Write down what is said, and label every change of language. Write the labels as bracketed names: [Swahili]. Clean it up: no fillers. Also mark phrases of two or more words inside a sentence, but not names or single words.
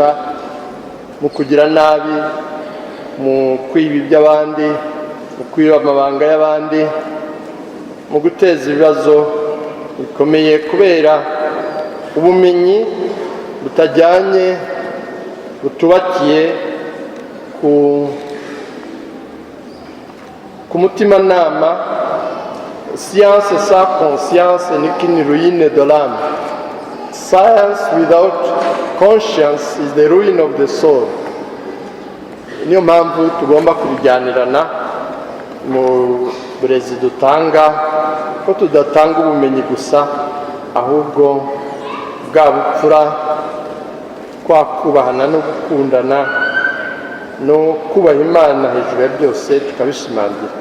[Kinyarwanda] mu kugira nabi, mu kwiba iby'abandi, mu kwiba amabanga y'abandi, mu guteza ibibazo bikomeye kubera ubumenyi butajyanye, butubakiye ku mutimanama. [French] Science sans conscience n'est qu'une ruine de l'âme. [English] Science without conscience is the ruin of the soul. [Kinyarwanda] Niyo mpamvu tugomba kubijyanirana mu burezi dutanga, ko tudatanga ubumenyi gusa, ahubwo bwa bupfura, kwa kubahana no gukundana no kubaha Imana hejuru ya byose tukabishimangira.